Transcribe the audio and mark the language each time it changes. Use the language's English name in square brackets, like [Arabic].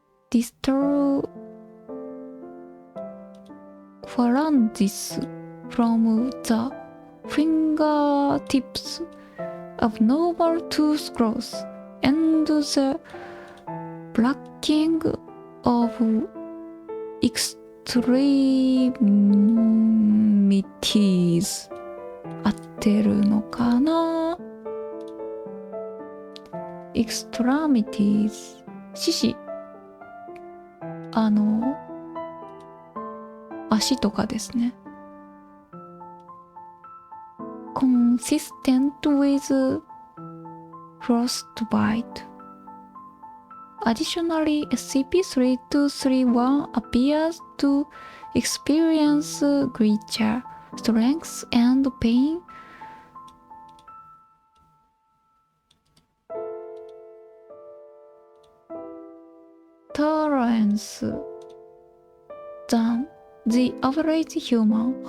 [English] distal phalanges from the fingertips, abnormal tooth growth, and the blackening of extremities. [Japanese] 合ってるのかな？ extremities 四肢、足とかですね。 [English] consistent with frostbite. Additionally, SCP-3231 appears to experience greater strength and pain tolerance than the average human.